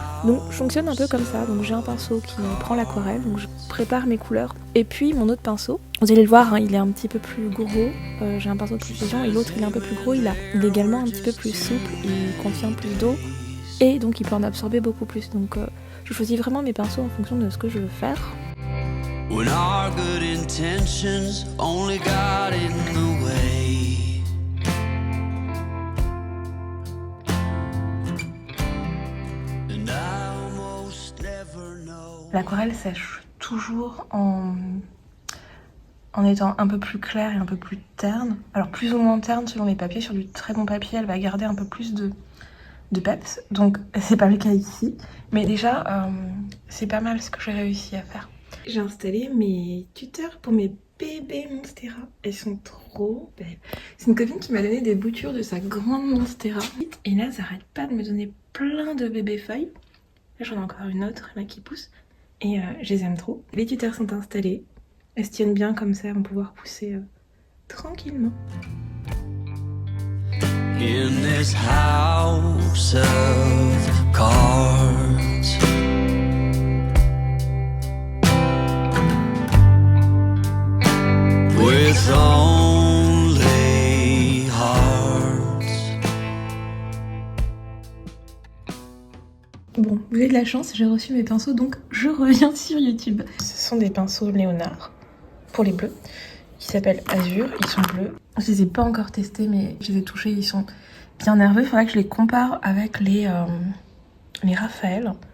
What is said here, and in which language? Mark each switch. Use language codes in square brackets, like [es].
[fr] Donc je fonctionne un peu comme ça. Donc j'ai un pinceau qui prend l'aquarelle, donc je prépare mes couleurs. Et puis mon autre pinceau, vous allez le voir, hein, il est un petit peu plus gros. J'ai un pinceau de précision et l'autre il est un peu plus gros. Il est également un petit peu plus souple, il contient plus d'eau. Et donc il peut en absorber beaucoup plus. Donc je choisis vraiment mes pinceaux en fonction de ce que je veux faire. [en] When our good intentions only got in the way. And I almost never know. [fr] L'aquarelle sèche toujours en étant un peu plus claire et un peu plus terne. Alors plus ou moins terne selon les papiers. Sur du très bon papier, elle va garder un peu plus de peps, donc c'est pas le cas ici, mais déjà c'est pas mal ce que j'ai réussi à faire. J'ai installé mes tuteurs pour mes bébés Monstera, elles sont trop belles. C'est une copine qui m'a donné des boutures de sa grande Monstera, et là ça arrête pas de me donner plein de bébés feuilles. Là j'en ai encore une autre là qui pousse, et je les aime trop. Les tuteurs sont installés, elles se tiennent bien comme ça, elles vont pouvoir pousser tranquillement. [en] In this house of cards, with only hearts. [fr] Bon, vous avez de la chance, j'ai reçu mes pinceaux, donc je reviens sur YouTube. Ce sont des pinceaux Léonard pour les bleus, qui s'appellent Azur, ils sont bleus. Je les ai pas encore testés, mais je les ai touchés, ils sont bien nerveux. Il faudrait que je les compare avec les Raphaël.